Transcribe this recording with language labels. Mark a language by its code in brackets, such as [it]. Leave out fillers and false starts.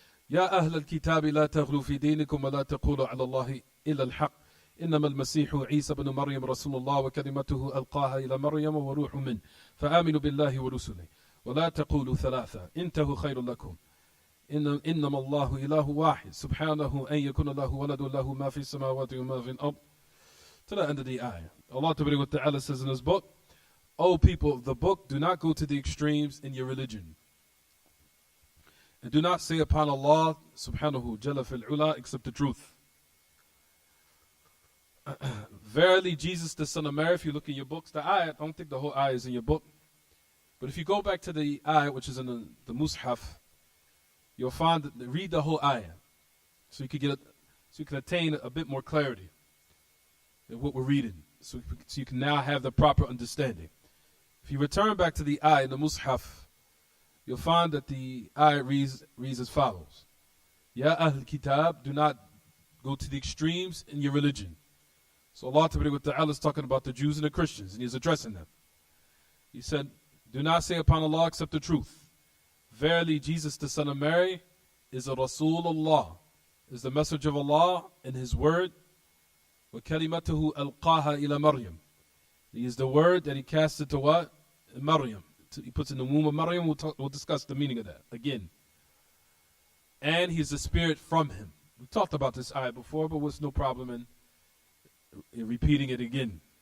[ar] يا أهل الكتاب لا تغلوا في دينكم ولا تقولوا على الله إلا الحق إنما المسيح عيسى بن مريم رسول الله وكلمته ألقاها إلى مريم وروح منه فآمنوا بالله ورسله ولا تقولوا ثلاثة انتهوا خير لكم إنما الله إله واحد سبحانه أن يكون له ولد له ما في السماوات وما في الأرض. [en] To the end of the ayah, Allah Ta'ala says in his book, O people of the book, do not go to the extremes in your religion. And do not say upon Allah [ar] subhanahu jalla fil ula [en] except the truth. Verily, Jesus, the son of Mary, if you look in your books, the ayah, I don't think the whole ayah is in your book. But if you go back to the ayah, which is in the Mus'haf, you'll find that read the whole ayah. So you can attain a bit more clarity in what we're reading. So you can now have the proper understanding. If you return back to the ayah in the Mus'haf, you'll find that the ayah reads as follows. [ar] Ya Ahl Kitab, [en] do not go to the extremes in your religion. So Allah Ta'ala is talking about the Jews and the Christians, and He's addressing them. He said, do not say upon Allah except the truth. Verily, Jesus, the son of Mary, is a Rasulullah, is the message of Allah and His word. [ar] وَكَلِمَتُهُ أَلْقَاهَا إِلَى Maryam. [en] He is the word that He casted to what? Maryam. He puts in the womb of Maryam. We'll discuss the meaning of that again. And He's the spirit from Him. We talked about this ayah before, but there's no problem in repeating it again.